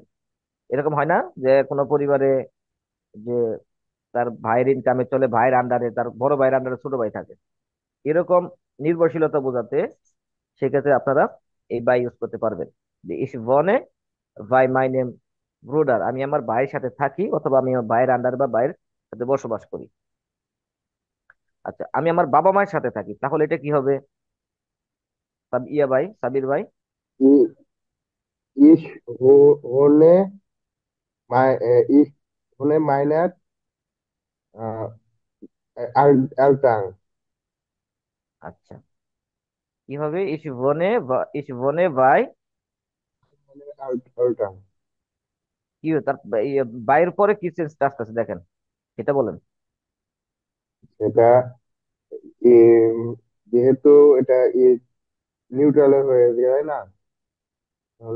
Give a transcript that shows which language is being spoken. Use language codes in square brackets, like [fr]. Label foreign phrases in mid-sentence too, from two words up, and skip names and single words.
[bn] এরকম হয় না যে কোনো পরিবারে যে তার ভাইয়ের ইনকামে চলে, ভাইয়ের আন্ডারে, তার বড় ভাইয়ের আন্ডারে ছোট ভাই থাকে, এরকম নির্ভরশীলতা বোঝাতে সেক্ষেত্রে আপনারা এই বাই ইউজ করতে পারবেন। যে [de] Ich wohne bei meinem Bruder, [bn] আমি আমার ভাইয়ের সাথে থাকি অথবা আমি আমার ভাইয়ের আন্ডার বা ভাইয়ের সাথে বসবাস করি। আচ্ছা, আমি আমার বাবা মায়ের সাথে থাকি, তাহলে এটা কি হবে? ইয়া ভাই, সাবির ভাই। ই- [de] Ich wohne, ich wohne meiner Eltern. [bn] আচ্ছা, কি হবে? [de] Ich wohne bei, Eltern. [bn] কি হবে তার বাইরের পরে কি চেঞ্জটা আসতেছে দেখেন, এটা বলেন। এটা যেহেতু এটা নিউট্রালে হয়ে যায় না, তাহলে